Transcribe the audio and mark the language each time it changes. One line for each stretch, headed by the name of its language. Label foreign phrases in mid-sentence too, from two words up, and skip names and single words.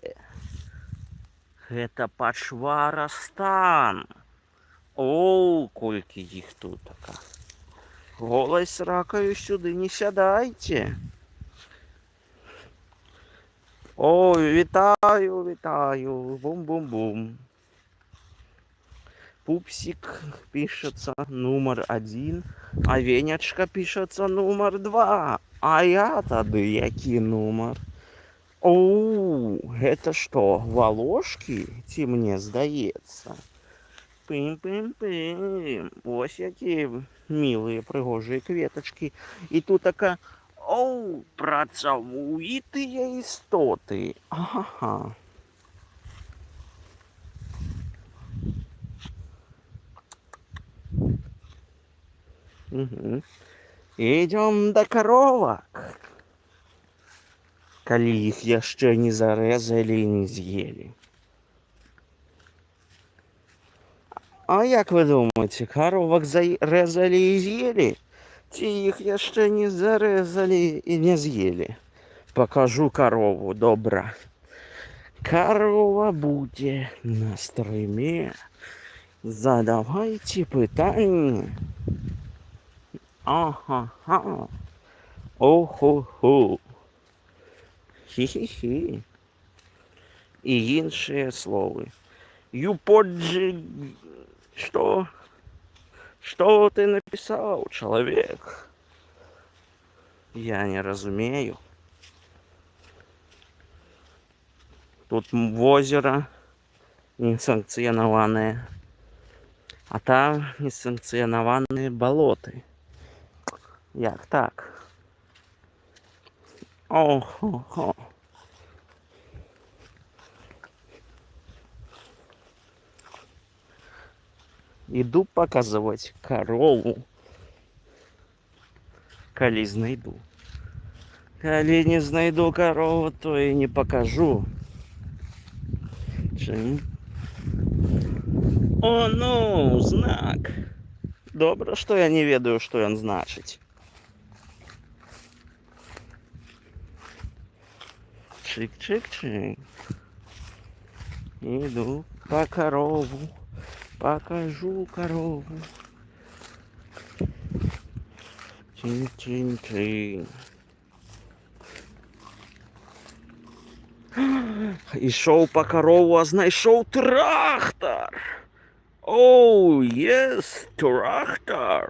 Belarusian: Гэта пачвара стан. О, колькі іх тут така. Голай сракаю сюды не сядайце. О, вітаю. Бум-бум-бум.
Russian: Пупсик пишется номер 1, а Венечка пишется номер 2.
Belarusian: А я тады які номер? Оу, гэта што, валошкі? Ці мне здаецца? Пим-пим-пим.
Ukrainian: Ось які милі, пригожі квіточки. І тут така, оу, працьовиті істоти. Ага. Угу.
Russian: Идем до коровок.
Belarusian: Калі іх яшчэ не зарэзалі і не з'елі. А як вы думаеце, коровок зарэзалі і з'елі? Ці іх яшчэ не зарэзалі і не з'елі? Покажу корову, добра. Корова будзе на стрыме. Задавайте пытанні. Ага-ха. О-хо-хо. Хі-хі-хі. І іншыя словы. Юподжи...
Russian: Что? Что ты написал, человек?
Belarusian: Я не разумею.
Russian: Тут озеро несанкціонованное, а там несанкціонованные болоты.
Belarusian: Як так? Охо-хо.
Russian: Иду показывать корову,
Ukrainian: коли знайду. Коли не знайду корову, то и не покажу. Чим? О, ну, знак. Добре,
Russian: что я не ведаю, что он значит. Чик-чик-чик. Иду по корову. Покажу корову. Чин-чин-чин.
Ukrainian: Ішов по корову, а знайшов трактор. Оу, єс, трактор.